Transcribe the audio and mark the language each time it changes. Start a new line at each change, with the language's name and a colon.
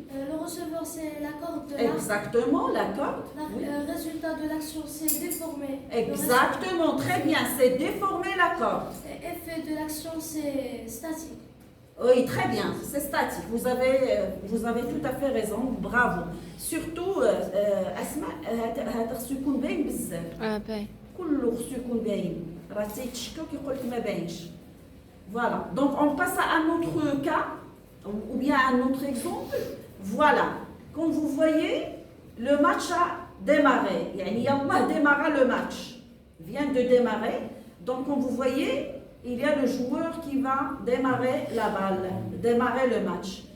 French: Le receveur, c'est la corde de l'arc. Exactement, la corde. Le résultat de l'action, c'est déformer. Exactement, très bien. C'est déformer la corde. Effet de l'action, c'est statique. Oui, très bien, c'est statique. Vous avez tout à fait raison, bravo.
Arabic: Surtout, Asma, هذا السكون باين بزاف. باين. كله سكون باين. راه تيتشكاو كيقول لك ما باينش.
French: Voilà. Donc on passe à un autre cas ou bien un autre exemple. Voilà. Quand vous voyez, le match a démarré.
Arabic: يعني يلا
French: démarra le match. Vient de démarrer. Donc quand vous voyez, il y a le joueur qui va démarrer la balle, démarrer le match.